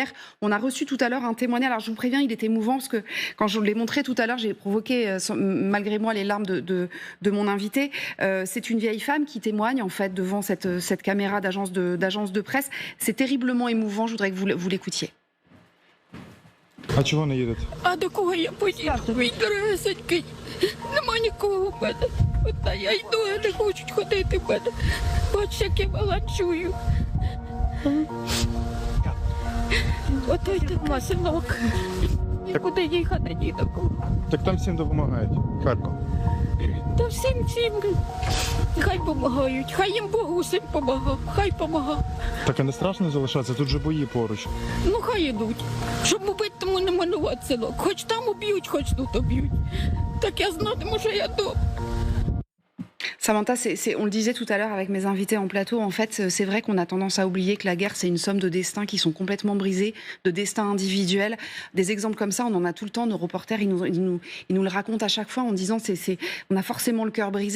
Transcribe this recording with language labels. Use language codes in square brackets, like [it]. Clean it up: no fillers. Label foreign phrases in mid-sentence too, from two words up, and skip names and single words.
[fr] On a reçu tout à l'heure un témoignage, alors je vous préviens, il est émouvant parce que quand je l'ai montré tout à l'heure, j'ai provoqué malgré moi les larmes de mon invité. C'est une vieille femme qui témoigne en fait devant cette caméra d'agence de presse. C'est terriblement émouvant, je voudrais que vous l'écoutiez. [uk] А чого не їдете? А до кого я поїду? Мій дорогесенький, нема нікого в мене. Одна я йду, а не хочуть ходити в мене. Бач, як я баланчую. Ото й нема, синок. Нікуди їхати ні до кого. Так там всім допомагають. Харків. Та всім, хай помагають. Хай їм Бог усім помагав. Хай помагав. Так а не страшно залишатися? Тут же бої поруч. Ну хай ідуть. Щоб убити, тому не манувати, синок. Хоч там уб'ють, хоч тут уб'ють. Так я знатиму, що я дома. [fr] Samantha, on le disait tout à l'heure avec mes invités en plateau, en fait, c'est vrai qu'on a tendance à oublier que la guerre, c'est une somme de destins qui sont complètement brisés, de destins individuels. Des exemples comme ça, on en a tout le temps. Nos reporters, ils nous le racontent à chaque fois en disant on a forcément le cœur brisé.